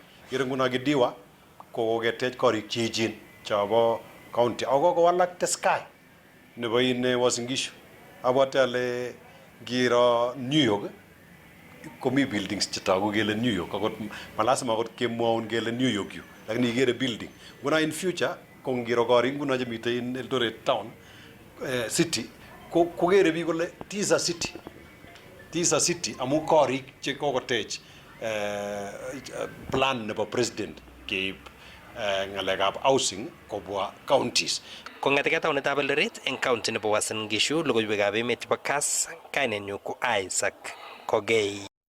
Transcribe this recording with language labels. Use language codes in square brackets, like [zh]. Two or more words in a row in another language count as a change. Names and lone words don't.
[kln] Kere nguno Kidiwa koketech korik cheechen chobo county ako kokowalak Teskai nebo Uasin Gishu. Abwate ale ngiro New York komi buildings chetogu kele New York akot malasima akot kemwoun kele New York yu lakini ikere building. Nguno [en] in future [kln] ko ngiro korik nguno chemitei [en] in Eldoret town city [kln] kokere biik kole tisa city amu korik chekokotech plan nebo president keib ng'alekab housing kobwa counties. Kong'eteke taunetab Eldoret eng county nebo Uasin Gishu, logoiwekab emet chebo Kass, kainenyu ko Isaac Kogei.